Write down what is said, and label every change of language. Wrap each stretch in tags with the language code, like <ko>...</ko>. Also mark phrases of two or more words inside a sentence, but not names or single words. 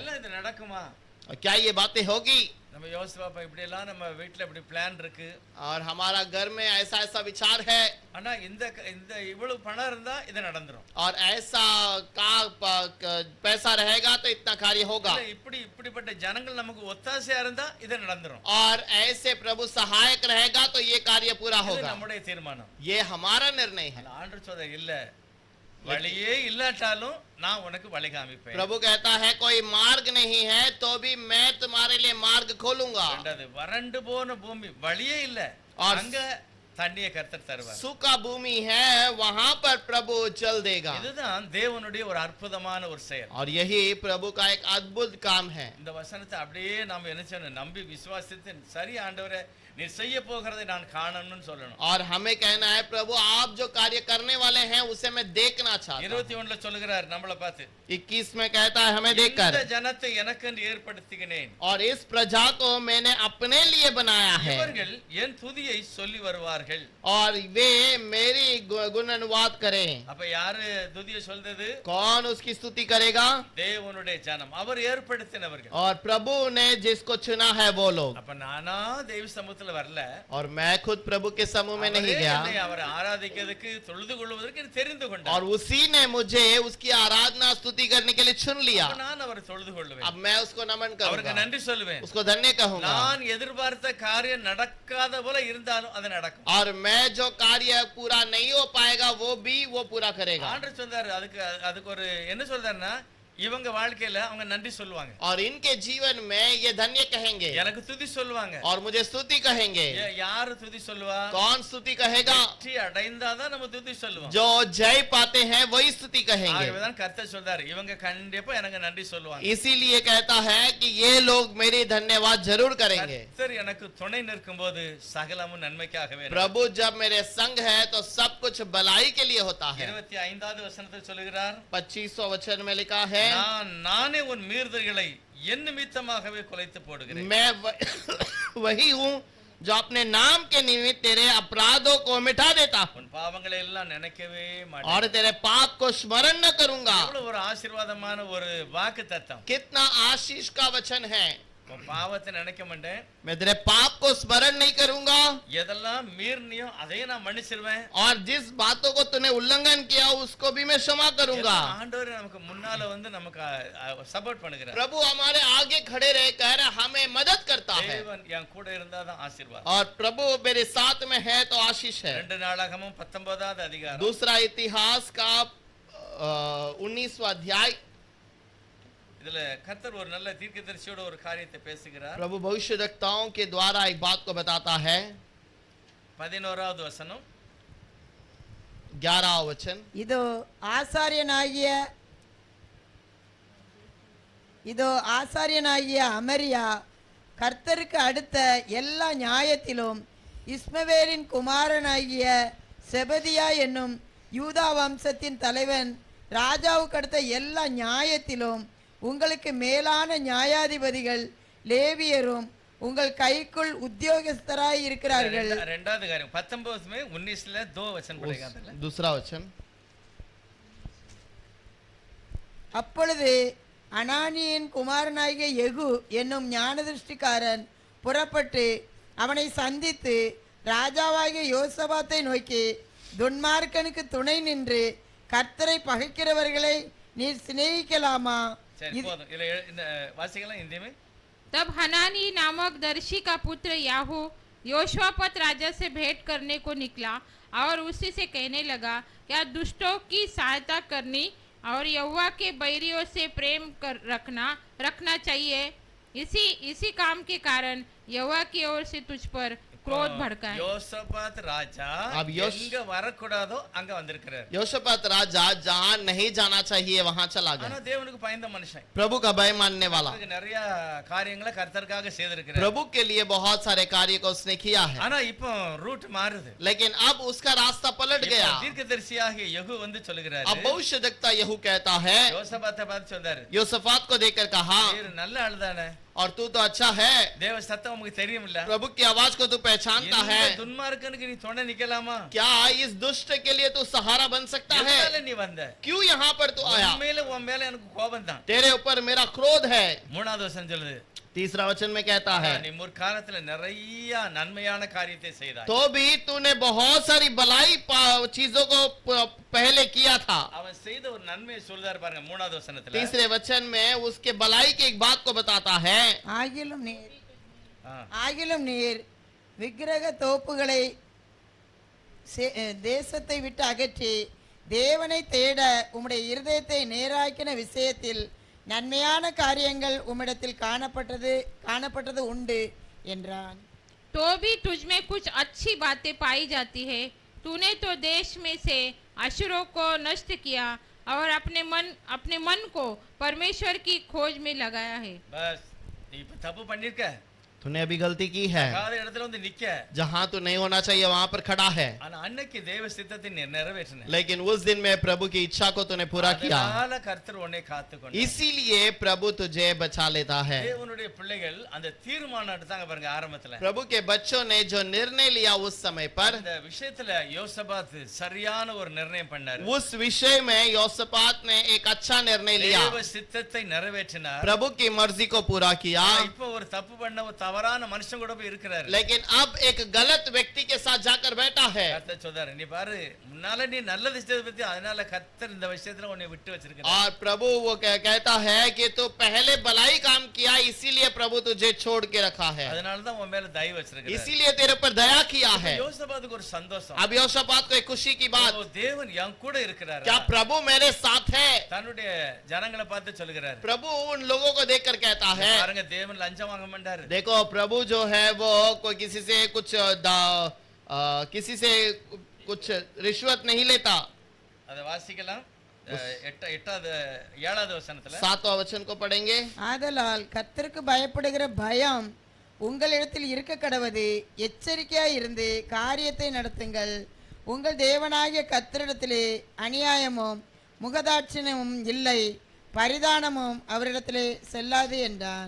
<ta>எல்லாம் இது நடக்குமா?</ta> <hi>और क्या ये बातें होगी?</hi> <ta>நம்ம யோசிச்சு பார்ப்போம், இப்படி எல்லாம் நம்ம வீட்டுல இப்படி பிளான் இருக்கு,</ta> <hi>और हमारा घर में ऐसा ऐसा विचार है,</hi> <ta>ஆனா இந்த இவ்வளவு பணம் இருந்தா இது நடந்துரும்,</ta> <hi>और ऐसा पैसा रहेगा तो इतना कार्य होगा,</hi> <ta>இல்ல இப்படிப்பட்ட ஜனங்கள் நமக்கு ஒத்தாசையா இருந்தா இது நடந்துரும்.</ta> <hi>और ऐसे प्रभु सहायक रहेगा तो ये कार्य पूरा</hi> <ta>இது</ta> <hi>होगा।</hi> <ta>நம்முடைய தீர்மானம்.</ta> <hi>ये हमारा निर्णय है।</hi> <ta>ஆனா ஆண்டவர் சொல்ற இல்ல, வழியே இல்லாட்டாலும் நான் உனக்கு வழி காமிப்பேன்.</ta> <hi>प्रभु कहता है कोई मार्ग नहीं है तो भी मैं तुम्हारे लिए मार्ग खोलूंगा।</hi> <ta>ரெண்டாவது, வறண்டு போன பூமி, வழியே இல்ல,</ta> <hi>और</hi> <ta>அங்க தண்ணியை கர்த்தர் தருவார்.</ta> <hi>सूखा भूमि है वहां पर प्रभु जल देगा।</hi> <ta>இதுதான் தேவனுடைய ஒரு அற்புதமான ஒரு செயல்.</ta> <hi>और यही प्रभु का एक अद्भुत काम है।</hi> <ta>இந்த வசனத்தை அப்படியே நாம என்ன செய்யணும்? நம்பி விசுவாசித்து, சரி ஆண்டவரே நீர் செய்ய போகிறதை நான் காணணும்னு சொல்லணும்.</ta> <hi>और हमें कहना है प्रभु आप जो कार्य करने वाले हैं उसे मैं देखना चाहता हूं।</hi> <ta>21ல சொல்லுகிறார் நம்மள பார்த்து,</ta> <hi>21 में कहता है हमें देखकर,</hi> <ta>இந்த ஜனத்தை எனக்கென்று ஏற்படுத்தினேன்,</ta> <hi>और इस प्रजा को मैंने अपने लिए बनाया है,</hi> <ta>இவர்கள் என் துதியை சொல்லி வருவார்கள்.</ta> <hi>और वे मेरी गुण अनुवाद करें।</hi> <ta>அப்ப யாரு துதியை சொல்றது?</ta> <hi>कौन उसकी स्तुति करेगा?</hi> <ta>தேவனுடைய ஜனம், அவர் ஏற்படுத்தினவர்கள்.</ta> <hi>और प्रभु ने जिसको चुना है वो लोग।</hi> <ta>அப்ப நானா தேவ சமூகத்துல வரல,</ta> <hi>और मैं खुद प्रभु के समूह में नहीं</hi> <ta>அவரே</ta> <hi>गया,</hi> <ta>என்னை அவரை ஆராதிக்கிறதுக்கு தொழுது கொள்வதற்கு என்னை தெரிந்து கொண்டார்.</ta> <hi>और उसी ने मुझे उसकी आराधना स्तुति करने के लिए चुन लिया।</hi> <ta>அப்ப நான் அவரை தொழுது கொள்வேன்,</ta> <hi>अब मैं उसको नमन</hi> <ta>அவருக்கு</ta> <hi>करूंगा,</hi> <ta>நன்றி சொல்லுவேன்.</ta> <hi>उसको धन्य कहूंगा।</hi> <ta>நான் எதிர்பார்த்த காரியம் நடக்காத போல இருந்தாலும் அது நடக்கும்.</ta> <hi>और मैं जो कार्य पूरा नहीं हो पाएगा वो भी वो पूरा करेगा।</hi> <ta>ஆண்டவர் சொன்னாரு, அதுக்கு ஒரு என்ன சொல்றாருன்னா, இவங்க வாழ்க்கையில அவங்க நன்றி சொல்லுவாங்க,</ta> <hi>और इनके जीवन में ये धन्य कहेंगे</hi> <ta>எனக்கு துதி சொல்லுவாங்க.</ta> <hi>और मुझे स्तुति कहेंगे।</hi> <ta>யாரு துதி சொல்லுவா?</ta> <hi>कौन स्तुति कहेगा?</hi> <ta>வெற்றி அடைந்தாதான் நம்ம துதி சொல்லுவோம்.</ta> <hi>जो जय पाते हैं वही स्तुति कहेंगे।</hi> <ta>ஆகவேதான் கர்த்தர் சொல்றாரு, இவங்க கண்டிப்பா எனக்கு நன்றி சொல்லுவாங்க.</ta> <hi>इसीलिए कहता है कि ये लोग मेरी धन्यवाद जरूर करेंगे।</hi> <ta>கர்த்தர் எனக்கு துணை நிற்கும்போது சகலமும் நன்மைக்காகவே நடக்கும்.</ta> <hi>प्रभु जब मेरे संग है तो सब कुछ भलाई के लिए होता है।</hi> <ta>25வது வசனத்தில் சொல்லுகிறார்,</ta> <hi>25वां वचन में लिखा है,</hi> <ta>நானே உன் மீறுதல்களை என் நிமித்தமாகவே குலைத்து போடுகிறேன்.</ta> <hi>मैं वही हूँ जो अपने नाम के निमित्त तेरे अपराधों को मिटा देता हूँ</hi> <ta>உன் பாவங்களை எல்லாம் நினைக்கவே மாட்டேன்.</ta> <hi>और तेरे पाप को स्मरण न करूंगा।</hi> <ta>எவ்வளவு ஒரு ஆசீர்வாதமான ஒரு வாக்கு தத்தம்.</ta> <hi>कितना आशीष का वचन है।</hi> <ta>உன் பாவத்தை நினைக்க மாட்டேன்,</ta> <hi>मैं तेरे पाप को स्मरण नहीं करूंगा</hi> <ta>எதெல்லாம் மீறினியோ அதையும் நான் மன்னிச்சிருவேன்.</ta> <hi>और जिस बातों को तूने उल्लंघन किया उसको भी मैं क्षमा करूंगा।</hi> <ta>ஆண்டவர் நமக்கு முன்னால வந்து நமக்கு சப்போர்ட் பண்ணுகிறார்.</ta> <hi>प्रभु हमारे आगे खड़े रहकर हमें मदद करता है</hi> <ta>தேவன் என் கூட இருந்தாதான் ஆசீர்வாதம்.</ta> <hi>और प्रभु मेरे साथ में है तो आशीष है।</hi> <ta>2 நாளாகமும் 19வது அதிகாரம்.</ta> <hi>दूसरा इतिहास का 19वां अध्याय।</hi> <ta>இதுல கர்த்தர் ஒரு நல்ல தீர்க்கதரிசியோட ஒரு காரியத்தை பேசுகிறார்.</ta> <hi>प्रभु भविष्यद्वक्ताओं के द्वारा एक बात को बताता है।</hi> <ta>11வது வசனம்,</ta> <hi>11वां वचन,</hi> <ta>இதோ ஆசாரியனாகிய அமரியா கர்த்தருக்கு அடுத்த எல்லா நியாயத்திலும் இஸ்மவேலின் குமாரனாகிய செபதியா என்னும் யூதா வம்சத்தின் தலைவன் ராஜாவுக்கு அடுத்த எல்லா நியாயத்திலும் உங்களுக்கு மேலான நியாயாதிபதிகள் லேவியரும் உங்கள் கைக்குள் உத்தியோகஸ்தராய் இருக்கிறார்கள். 2வது காரியம்</ta> <hi>19 में 19 2 वचन पढ़ेगा। दूसरा वचन,</hi> <ta>அப்பொழுது அனானியின் குமாரனாகிய யெகூ என்னும் ஞானதிருஷ்டிக்காரன் புறப்பட்டு அவனை சந்தித்து ராஜாவாகிய யோசபாத்தை நோக்கி, துன்மார்க்கனுக்கு துணை நின்று கர்த்தரை பகைக்கிறவர்களை நீர் சிநேகிக்கலாமா? சரி போதும், இல்ல இந்த வாசிக்கலாம்</ta> <hi>हिंदी में। तब हनानी नामक दर्शी का पुत्र याहू योशवापत राजा से भेंट करने को निकला और उसी से कहने लगा, क्या दुष्टों की सहायता करनी और यहोवा के बैरियों से प्रेम रखना चाहिए। इसी काम के कारण यहोवा की ओर से तुझ पर क्रोध भड़का है।</hi> <ta>யோசபாத் ராஜா</ta> <hi>अब</hi> <ta>எங்க வரக்கூடாதோ அங்க வந்திருக்கிறார்.</ta> <hi>योशपात राजा जहाँ नहीं जाना चाहिए वहाँ चला</hi> <ta>ஆனா</ta> <hi>गया।</hi> <ta>தேவனுக்கு பயந்த மனுஷன்,</ta> <hi>प्रभु का भय मानने वाला,</hi> <ta>அவருக்கு நிறைய காரியங்களை கர்த்தருக்காக செய்திருக்கிறார்.</ta> <hi>प्रभु के लिए बहुत सारे कार्य को उसने किया है,</hi> <ta>ஆனா இப்போ ரூட் மாறுது.</ta> <hi>लेकिन अब उसका रास्ता पलट गया।</hi> <ta>தீர்க்கதரிசியாகிய யெகூ வந்து சொல்லுகிறாரு,</ta> <hi>अब भविष्यद्वक्ता यहू कहता है,</hi> <ta>யோசபாத்தை பார்த்து சொல்றாரு,</ta> <hi>योसफात को देखकर कहा,</hi> <ta>நீர் நல்ல ஆளுதானே,</ta> <hi>और तू तो अच्छा है,</hi> <ta>தேவ சத்தம் உங்களுக்கு தெரியுமில்ல,</ta> <hi>प्रभु की आवाज को तू पहचानता है,</hi> <ta>இந்த துன்மார்க்கனுக்கு நீ துணை நிக்கலாமா?</ta> <hi>क्या इस दुष्ट के लिए तू सहारा बन सकता है?</hi> <ta>எதனால நீ வந்த?</ta> <hi>क्यों यहाँ पर तू आया?</hi> <ta>உன் மேல எனக்கு கோபம் தான்.</ta> <hi>तेरे ऊपर मेरा क्रोध है।</hi> <ta>3வது வசனம் சொல்லுது,</ta> <hi>तीसरा वचन में कहता है,</hi> <ta>நீ முற்காலத்துல நிறைய நன்மையான காரியத்தை செய்தாய்,</ta> <hi>तो भी तूने बहुत सारी भलाई चीजों को पहले किया था।</hi> <ta>அவன் செய்த ஒரு நன்மையை சொல்றாரு பாருங்க 3வது வசனத்துல।</ta> <hi>तीसरे वचन में उसके भलाई की एक बात को बताता है,</hi> <ta>ஆகிலும் நீர் விக்கிரக தோப்புகளை தேசத்தை விட்டு அகற்றி தேவனை தேட உம்முடைய இருதயத்தை நேராக்கின விஷயத்தில் நன்மையான காரியங்கள் உம்மிடத்தில் காணப்பட்டது உண்டு என்றான்.</ta> <hi>तो भी तुझ में कुछ अच्छी बातें पाई जाती है। तूने तो देश में से अशुरों को नष्ट किया और अपने मन को परमेश्वर की खोज में लगाया है।</hi> <ta>बस நீ இப்ப தப்பு பண்ணிருக்க,</ta> <hi>तूने अभी गलती की है,</hi> <ta>காத இடத்துல வந்து நிக்க,</ta> <hi>जहाँ तू नहीं होना चाहिए वहाँ पर खड़ा है,</hi> <ta>ஆனா அன்னைக்கு தேவ சித்தத்தை நீ நிறைவேற்றின,</ta> <hi>लेकिन उस दिन में प्रभु की इच्छा को तूने पूरा किया,</hi> <ta>அதனால கர்த்தர் உன்னை காத்துக்கொண்டார்.</ta> <hi>इसीलिए प्रभु तुझे बचा लेता है।</hi> <ta>தேவனுடைய பிள்ளைகள் அந்த தீர்மானம் எடுத்தாங்க பாருங்க ஆரம்பத்துல,</ta> <hi>प्रभु के बच्चों ने जो निर्णय लिया उस समय पर,</hi> <ta>இந்த விஷயத்துல யோசபாத் சரியான ஒரு நிர்ணயம் பண்ணாரு.</ta> <hi>उस विषय में योसपात ने एक अच्छा निर्णय लिया,</hi> <ta>தேவ சித்தத்தை நிறைவேற்றினார்.</ta> <hi>प्रभु की मर्जी को पूरा किया।</hi> <ta>இப்போ ஒரு தப்பு பண்ண ஒரு தவறான மனுஷன் கூட போய் இருக்கிறாரு.</ta> <hi>लेकिन अब एक गलत व्यक्ति के साथ जाकर बैठा है।</hi> <ta>கர்த்தர் சொல்றாரு, நீ பாரு முன்னால நீ நல்லது செய்ததை பத்தி, அதனால கர்த்தர் இந்த விஷயத்துல உன்னை விட்டு வச்சிருக்கிறார்.</ta> <hi>और प्रभु वो कहता है कि तू पहले भलाई काम किया, इसीलिए प्रभु तुझे छोड़ के रखा है,</hi> <ta>அதனால தான் உன் மேல தயவு வச்சிருக்கிறார்.</ta> <hi>इसीलिए तेरे पर दया किया है।</hi> <ta>யோசபாத்துக்கு ஒரு சந்தோஷம்.</ta> <hi>अब यहोशापात को एक खुशी की बात,</hi> <ta>ஓ, தேவன் என் கூட இருக்கிறார்.</ta> <hi>क्या प्रभु मेरे साथ है?</hi> <ta>தன்னுடைய ஜனங்களை பார்த்து சொல்லுகிறார்.</ta> <hi>प्रभु उन लोगों को देखकर कहता है,</hi> <ta>பாருங்க, தேவன் லஞ்சம் வாங்க மாட்டாரு.</ta> <hi>देखो प्रभु जो है वो कोई किसी से कुछ रिश्वत नहीं लेता।</hi> <ta>அதை வாசிக்கலாம். 7வது வசனத்துல</ta> <hi>7वां वचन को पढ़ेंगे।</hi> <ta>ஆதலால் கர்த்தருக்கு பயப்படுகிற பயம் உங்களிடத்தில் இருக்க கடவது. எச்சரிக்கையாய் இருந்து காரியத்தை நடத்துங்கள். உங்கள் தேவனாகிய கர்த்தரிடத்திலே அநியாயமும் முகதாட்சிணமும் இல்லை, பரிதானமும் அவரிடத்திலே செல்லாது என்றான்.</ta>